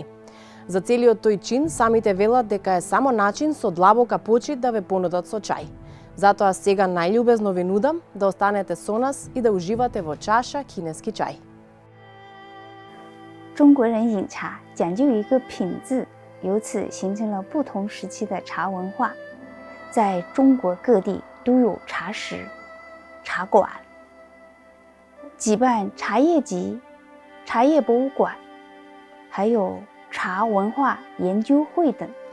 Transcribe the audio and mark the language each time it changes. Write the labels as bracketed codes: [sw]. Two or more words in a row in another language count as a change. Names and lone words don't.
[mk] За целиот тој чин, самите велат дека е само начин со длабока почит да ве понудат со чај. Затоа сега најљубезно ви нудам да останете со нас и да уживате во чаша кинески чај. [zh] 中国人饮茶讲究一个品字，由此形成了不同时期的茶文化。在中国各地都有茶室、茶馆，举办茶叶集、茶叶博物馆，还有茶文化研究会等。